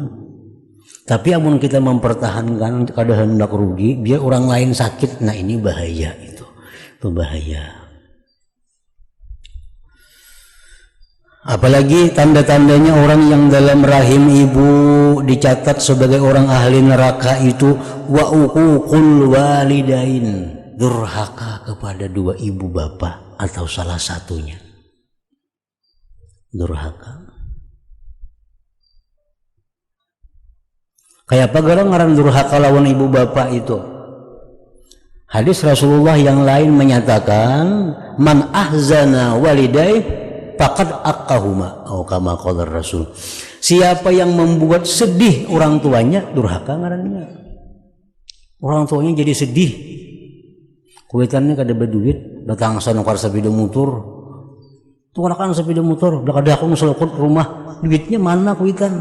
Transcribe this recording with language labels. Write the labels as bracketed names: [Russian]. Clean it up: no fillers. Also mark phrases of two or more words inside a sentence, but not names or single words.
[Indonesian] Tapi amun kita mempertahankan keadaan hendak rugi biar orang lain sakit, nah ini bahaya, itu bahaya. Apalagi tanda-tandanya orang yang dalam rahim ibu dicatat sebagai orang ahli neraka itu [Arabic] وعقوق الوالدين, [Indonesian] durhaka kepada dua ibu bapak atau salah satunya. Durhaka. [Banjar] Kayak apa garang ngaran durhaka lawan ibu bapak itu? [Indonesian] Hadis Rasulullah yang lain menyatakan, [Arabic] من أحزن والدي فقد عقهما, atau كما قال رسول. [Indonesian] Siapa yang membuat sedih orang tuanya, durhaka ngarannya. [Banjar] Orang tuanya jadi sedih. Kuitannya kada berduit, datang sana kar sepeda motor. Tuh kan sepeda motor, dah kada aku selokot rumah, duitnya mana kuitan?